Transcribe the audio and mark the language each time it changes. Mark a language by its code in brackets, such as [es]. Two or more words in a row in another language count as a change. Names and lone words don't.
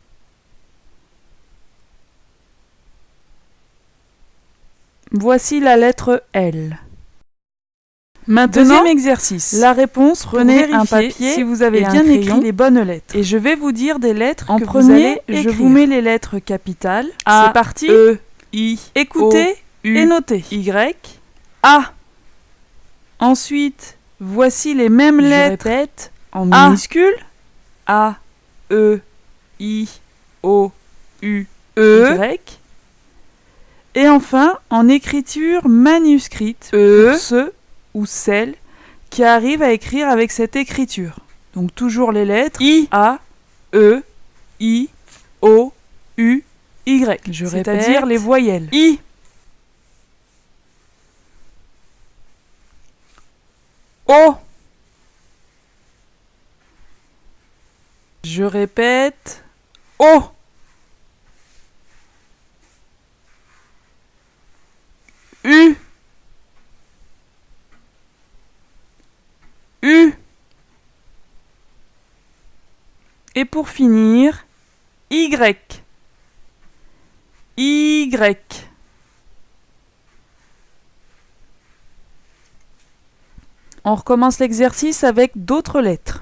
[fr] Voici la lettre L. Maintenant, deuxième exercice. La réponse, prenez un papier si vous avez bien écrit les bonnes lettres. Et je vais vous dire des lettres en que premier, vous allez écrire. Je vous mets les lettres capitales. A, c'est parti. E, I, écoutez o, U, et notez. Y, A. Ensuite, voici les mêmes lettres. Répète, en minuscules. A, E, I, O, U, Y. Et enfin, en écriture manuscrite, pour ceux ou celles qui arrivent à écrire avec cette écriture. Donc toujours les lettres I, A, E, I, O, U, Y. Je répète, c'est-à-dire les voyelles. I, O. Je répète, O. U. U. Et pour finir, Y. Y. On recommence l'exercice avec d'autres lettres.